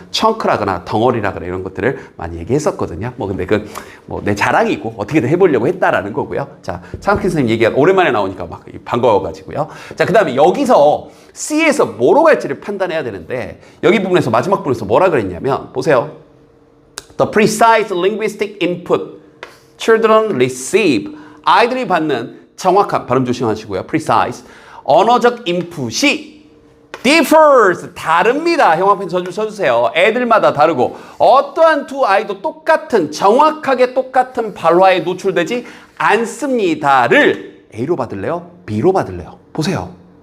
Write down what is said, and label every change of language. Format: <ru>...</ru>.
<ko>청크라거나 덩어리라거나 이런 것들을 많이 얘기했었거든요. 뭐 근데 그 뭐 내 자랑이고 어떻게든 해보려고 했다라는 거고요. 자, 참스키 선생님 얘기가 오랜만에 나오니까 막 반가워가지고요. 자, 그 다음에 여기서 C에서 뭐로 갈지를 판단해야 되는데 여기 부분에서 마지막 부분에서 뭐라 그랬냐면 보세요.</ko> <en>The precise linguistic input children receive.</en> <ko>아이들이 받는 정확한, 발음 조심하시고요. precise. 언어적 인풋이</ko> <en>differs.</en> <ko>다릅니다. 형 앞에 저줄 써주세요. 애들마다 다르고 어떠한 두 아이도 똑같은, 정확하게 똑같은 발화에 노출되지 않습니다를 A로 받을래요? B로 받을래요? 보세요.</ko>